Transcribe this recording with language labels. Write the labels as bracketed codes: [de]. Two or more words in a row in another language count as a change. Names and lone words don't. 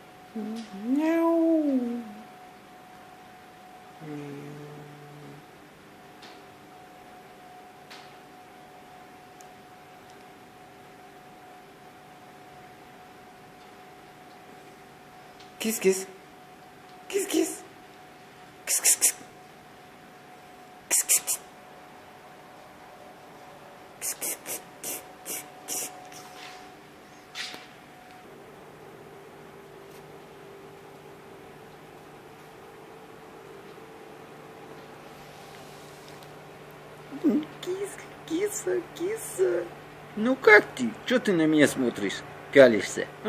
[ru] Мяу. Кис-кис. Кис-кис. Кис-кис-кис. Кис-кис-кис. Кис-кис-кис. Киса, киса. Ну как ты? Чё ты на меня смотришь? Калишься, а?